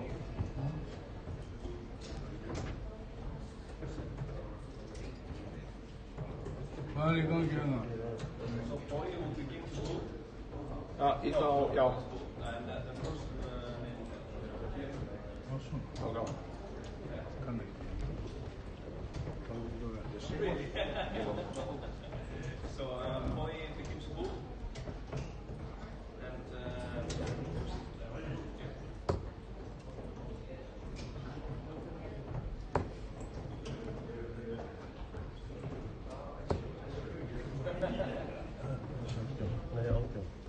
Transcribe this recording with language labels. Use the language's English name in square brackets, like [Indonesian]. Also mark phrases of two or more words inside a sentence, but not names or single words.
[Icelandic] Hvað er í gangi hérna? Í þá, já. Hvað svona? Já. Kann ekki. [English] So boy begins to move, and [Icelandic] Nei, átján.